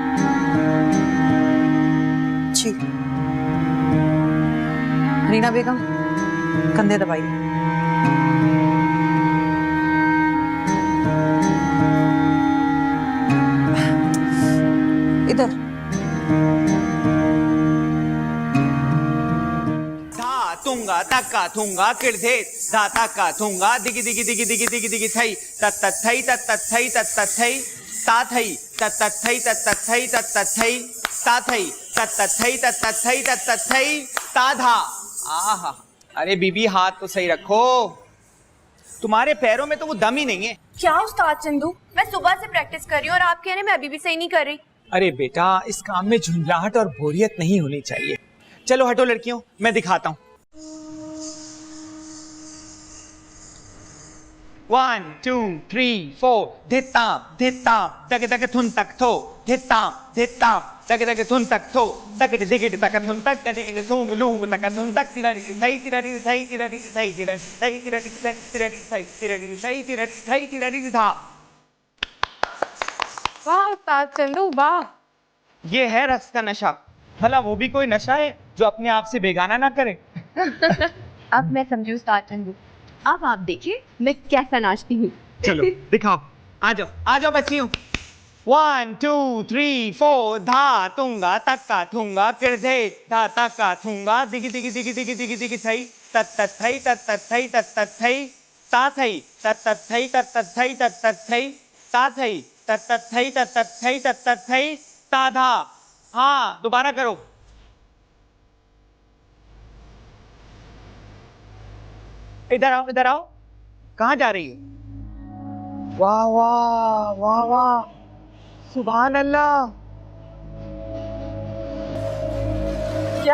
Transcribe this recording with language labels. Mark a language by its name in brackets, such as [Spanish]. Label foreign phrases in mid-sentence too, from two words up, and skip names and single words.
[Hindi] जी रीना बेगम, कंधे दबाइए। इधर तुंगा तक्का थुंगा किड़धे धा तक्का थुंगा दिगी दिगी दिगी दिगी दिगी दिगी थई तत थई तत थई तत थई ता थई तत थई तत थई तत थई ता थई तत थई तत थई तत थई ता धा। आहा, अरे बीबी हाथ तो सही रखो, तुम्हारे पैरों में तो वो दम ही नहीं है। क्या उस्ताद चंदू, मैं सुबह से प्रैक्टिस कर रही हूँ और आप कह रहे हैं मैं अभी भी सही नहीं कर रही। अरे बेटा, इस काम में झुंझलाहट और बोरियत नहीं होनी चाहिए। चलो हटो लड़कियों, मैं दिखाता हूँ। 1 2 3 4 धिता धिता तक तक थुन तक थो धिता धिता तक तक थुन तक थो तक दिगिट तक थुन तक तक सुंग लूंग तक थुन तक तिरारी सही तिरारी सही तिरारी सही तिरारी सही तिरारी तिरारी सही तिरारी सही तिरारी सही तिरारी धा। वाह उस्ताद चंदू वाह। ये है रस का नशा। भला वो भी कोई नशा है जो अपने आप से बेगाना ना करे। अब मैं समझू उस्ताद चंदू, अब आप देखिए मैं कैसा नाचती हूँ। चलो दिखाओ, आ जाओ बच्चियों। 1 2 3 4 धा तुंगा तक्का थुंगा किड़धे धा तक्का थुंगा दिगी दिगी दिगी दिगी दिगी दिगी थई तत थई तत थई तत थई ता थई तत थई तत थई तत थई ता थई तत थई तत थई तत थई ता धा। हाँ, दोबारा करो। इधर आओ, इधर आओ। कहाँ जा रही है? वाह वाह वाह वाह, [Arabic] سبحان الله. [Hindi] क्या?